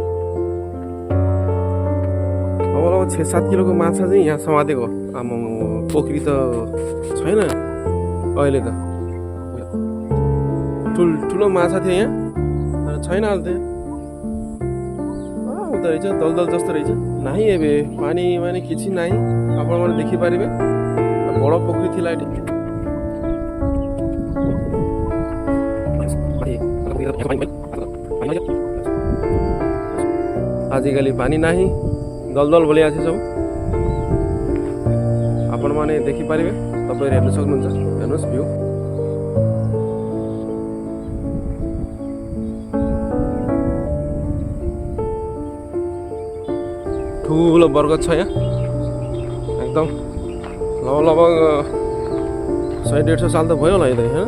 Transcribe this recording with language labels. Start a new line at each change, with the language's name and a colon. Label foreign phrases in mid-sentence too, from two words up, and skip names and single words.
Nepali: अब 6-7 किलोको माछा चाहिँ यहाँ समातेको। आमा पोखरी त छैन अहिले त। ठुलो माछा थियो यहाँ, तर छैन अहिले त। उता रहेछ दलदल जस्तो रहेछ।
Odia: ନାହିଁ ଏବେ ପାଣି ମାନେ କିଛି ନାହିଁ। ଆପଣ ଦେଖିପାରେ ବଡ଼ ପୋଖରୀ ଥିଲା ଏଠି। ଆଜିକାଲି ପାଣି ନାହିଁ, ଦଳଦଳ ଭଳିଆ ଛ ସବୁ। ଆପଣ ମାନେ ଦେଖି ପାରିବେ,
Nepali: तपाईहरु हेर्न सक्नुहुन्छ। हेर्नुस् भ्यू, ठुलो बरगत छ यहाँ एकदम। लगभग 100-150 साल त भयो होला यतै हैन।